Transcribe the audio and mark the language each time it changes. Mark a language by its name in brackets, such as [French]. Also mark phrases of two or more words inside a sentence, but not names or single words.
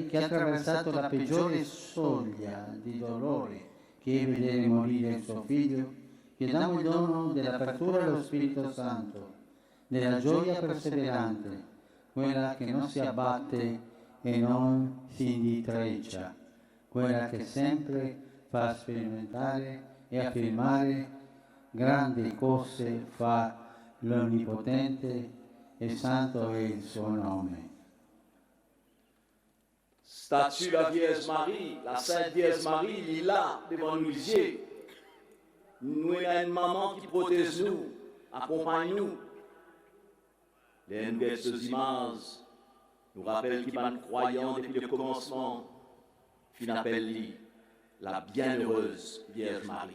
[Italian] che ha attraversato la peggiore soglia di dolore che è vedere morire il suo figlio, chiediamo il dono dell'apertura allo Spirito Santo, della gioia perseverante, quella che non si abbatte e non si intreccia, quella che sempre fa sperimentare e affermare grandi cose fa l'Onnipotente e santo è il suo nome. [French] Statue la Vierge Marie, la Sainte Vierge Marie, il est là, devant nous ici. Nous avons une maman qui protège nous, accompagne nous. Les nouvelles ces images nous rappellent qu'il y a un croyant depuis le commencement, qui appelle la bienheureuse Vierge Marie.